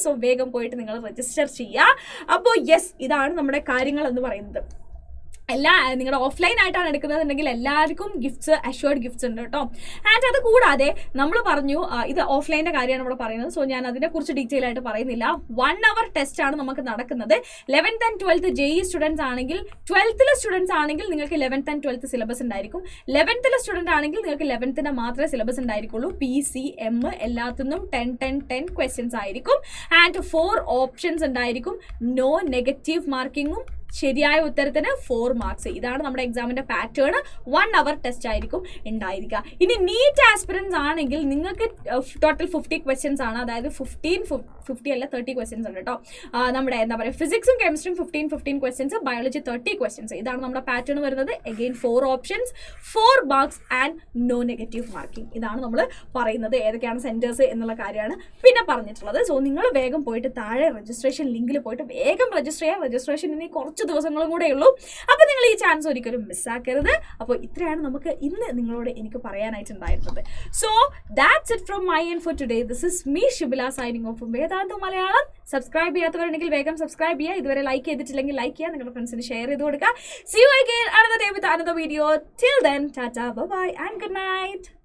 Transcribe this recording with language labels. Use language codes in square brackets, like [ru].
[ml] So വേഗം പോയിട്ട് നിങ്ങൾ രജിസ്റ്റർ ചെയ്യുക. അപ്പോൾ യെസ്, ഇതാണ് നമ്മുടെ കാര്യങ്ങൾ എന്ന് പറയുന്നത്. നിങ്ങളുടെ ഓഫ്ലൈൻ ആയിട്ടാണ് എടുക്കുന്നതെന്നുണ്ടെങ്കിൽ എല്ലാവർക്കും ഗിഫ്റ്റ്സ്, അഷ്വേർഡ് ഗിഫ്റ്റ്സ് ഉണ്ട് കേട്ടോ. ആൻഡ് അത് കൂടാതെ നമ്മൾ പറഞ്ഞു ഇത് ഓഫ്ലൈൻ്റെ കാര്യമാണ് ഇവിടെ പറയുന്നത്. സോ ഞാൻ അതിനെക്കുറിച്ച് ഡീറ്റെയിൽ ആയിട്ട് പറയുന്നില്ല. 1 hour ടെസ്റ്റ് ആണ് നമുക്ക് നടക്കുന്നത്. 11th and 12th JEE students ആണെങ്കിൽ 12th സ്റ്റുഡൻസ് ആണെങ്കിൽ നിങ്ങൾക്ക് 11th and 12th സിലബസ് ഉണ്ടായിരിക്കും. 11th സ്റ്റുഡൻറ്റ് ആണെങ്കിൽ നിങ്ങൾക്ക് 11th മാത്രമേ സിലബസ് ഉണ്ടായിരിക്കുള്ളൂ. PCM എല്ലാത്തിനും 10 ക്വസ്റ്റ്യൻസ് ആയിരിക്കും. ആൻഡ് 4 ഓപ്ഷൻസ് ഉണ്ടായിരിക്കും. നോ നെഗറ്റീവ് മാർക്കിങ്ങും ശരിയായ ഉത്തരത്തിന് 4 marks. ഇതാണ് നമ്മുടെ എക്സാമിന്റെ പാറ്റേൺ. 1 hour ടെസ്റ്റ് ആയിരിക്കും ഉണ്ടായിരിക്കുക. ഇനി നീറ്റ് ആസ്പിറൻസ് ആണെങ്കിൽ നിങ്ങൾക്ക് ടോട്ടൽ 50 ക്വസ്റ്റ്യൻസ് ആണ്. അതായത് 50 അല്ല 30 ക്വസ്റ്റ്യൻസ് ഉണ്ട് കേട്ടോ. നമ്മുടെ എന്താ പറയുക ഫിസിക്സും കെമിസ്ട്രിയും 15 ക്വസ്റ്റ്യൻസ്, ബയോളജി 30 ക്വസ്റ്റ്യൻസ്. ഇതാണ് നമ്മുടെ പാറ്റേൺ വരുന്നത്. Again 4 options, 4 marks and no negative marking. ഇതാണ് നമ്മൾ പറയുന്നത്. ഏതൊക്കെയാണ് സെന്റേഴ്സ് എന്നുള്ള കാര്യമാണ് പിന്നെ പറഞ്ഞിട്ടുള്ളത്. സോ നിങ്ങൾ വേഗം പോയിട്ട് താഴെ രജിസ്ട്രേഷൻ ലിങ്കിൽ പോയിട്ട് വേഗം രജിസ്റ്റർ ചെയ്യുക. രജിസ്ട്രേഷൻ ഇനി കുറച്ച് കുറച്ച് ദിവസങ്ങളും കൂടെ ഉള്ളൂ. അപ്പോൾ നിങ്ങൾ ഈ ചാൻസ് ഒരിക്കലും മിസ്സാക്കരുത്. അപ്പോൾ ഇത്രയാണ് നമുക്ക് ഇന്ന് നിങ്ങളോട് എനിക്ക് പറയാനായിട്ടുണ്ടായിരുന്നത്. [en] So that's it from my end for today. This is me Shibila signing off from Vedantu Malayalam. [ml] Subscribe ചെയ്യാത്തവരുണ്ടെങ്കിൽ വേഗം സബ്സ്ക്രൈബ് ചെയ്യുക. ഇതുവരെ ലൈക്ക് ചെയ്തിട്ടില്ലെങ്കിൽ ലൈക്ക് ചെയ്യുക, നിങ്ങളുടെ ഫ്രണ്ട്സിന് ഷെയർ ചെയ്ത് കൊടുക്കുക. [en] See you again another day with another video. Till then, tata, bye bye and good night.